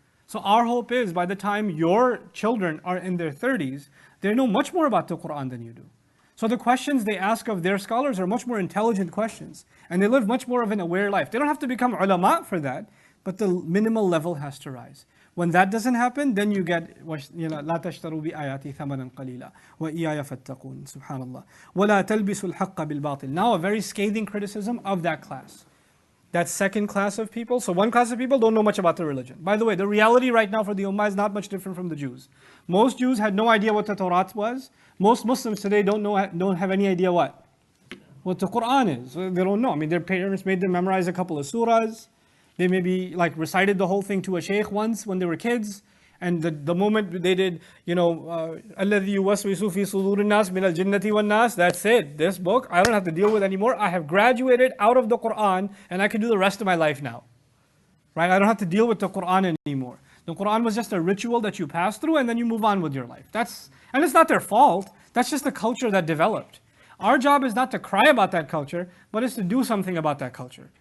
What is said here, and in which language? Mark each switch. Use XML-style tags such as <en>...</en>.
<en>So our hope is by the time your children are in their 30s, they know much more about the Qur'an than you do. So the questions they ask of their scholars are much more intelligent questions, and they live much more of an aware life. They don't have to become ulama for that, but the minimal level has to rise. When that doesn't happen, then you get</en> <ar>لا تشتروا بآياتي ثمنا قليلا وإياي فاتقون سبحان الله ولا تلبسوا الحق بالباطل.</ar> <en>Now a very scathing criticism of that class. That second class of people. So one class of people don't know much about the religion. By the way, the reality right now for the Ummah is not much different from the Jews. Most Jews had no idea what the Torah was. Most Muslims today don't have any idea what the Qur'an is. They don't know. I mean, their parents made them memorize a couple of surahs. They maybe recited the whole thing to a sheikh once when they were kids. And the moment they did,</en> <ar>الَّذِي يُوَسْوِسُ فِي صُدُورِ النَّاسِ مِنَ الْجِنَّةِ وَالنَّاسِ,</ar> <en>that's it. This book, I don't have to deal with anymore. I have graduated out of the Qur'an and I can do the rest of my life now. Right? I don't have to deal with the Qur'an anymore. The Qur'an was just a ritual that you pass through and then you move on with your life. And it's not their fault. That's just the culture that developed. Our job is not to cry about that culture, but it's to do something about that culture.</en>